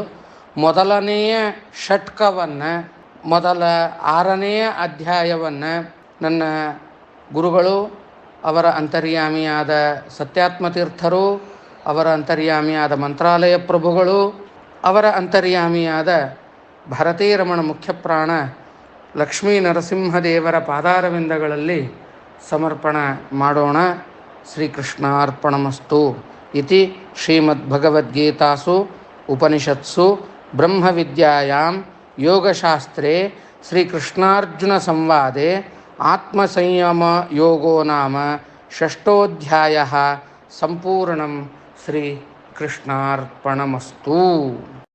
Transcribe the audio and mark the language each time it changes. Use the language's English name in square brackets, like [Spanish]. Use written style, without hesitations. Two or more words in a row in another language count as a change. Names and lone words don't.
[Kannada] ಮೊದಲನೆಯ ಷಟ್ಕವನ್ನು ಮೊದಲ 6ನೆಯ ಅಧ್ಯಾಯವನ್ನು ನನ್ನ ಗುರುಗಳು ಅವರ ಅಂತರ್ಯಾಮಿಯಾದ ಸತ್ಯಾತ್ಮತೀರ್ಥರು, ಅವರ ಅಂತರ್ಯಾಮಿಯಾದ ಮಂತ್ರಾಲಯ ಪ್ರಭುಗಳು, ಅವರ ಅಂತರ್ಯಾಮಿಯಾದ ಭಾರತೀರಮಣ ಮುಖ್ಯಪ್ರಾಣ ಲಕ್ಷ್ಮೀ ನರಸಿಂಹದೇವರ ಪಾದಾರವಿಂದಗಳಲ್ಲಿ ಸಮರ್ಪಣ ಮಾಡೋಣ. [Sanskrit] ಶ್ರೀಕೃಷ್ಣಾರ್ಪಣಮಸ್ತು ಇತಿ ಶ್ರೀಮದ್ಭಗವದ್ಗೀತಾಸು ಉಪನಿಷತ್ಸು ಬ್ರಹ್ಮವಿದ್ಯಾಯಾಂ ಯೋಗಶಾಸ್ತ್ರೇ ಶ್ರೀಕೃಷ್ಣಾರ್ಜುನ ಸಂವಾದೆ ಆತ್ಮಸಂಯಮ ಯೋಗೋ ನಾಮ ಷಷ್ಠೋಧ್ಯಾಯ ಸಂಪೂರ್ಣಂ. ಶ್ರೀ ಕೃಷ್ಣಾರ್ಪಣಮಸ್ತು.